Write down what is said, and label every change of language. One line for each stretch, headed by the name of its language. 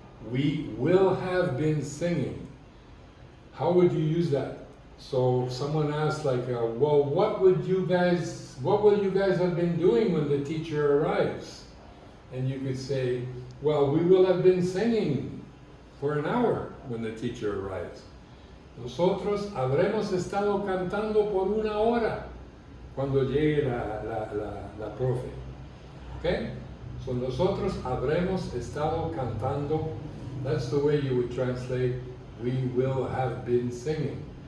English: We will have been singing. How would you use that? So someone asked, like, well, what will you guys have been doing when the teacher arrives? And you could say, well, we will have been singing for an hour when the teacher arrives.
Spanish: Nosotros habremos estado cantando por una hora cuando llegue la profe. Okay? So nosotros habremos estado cantando.
English: That's the way you would translate, we will have been singing.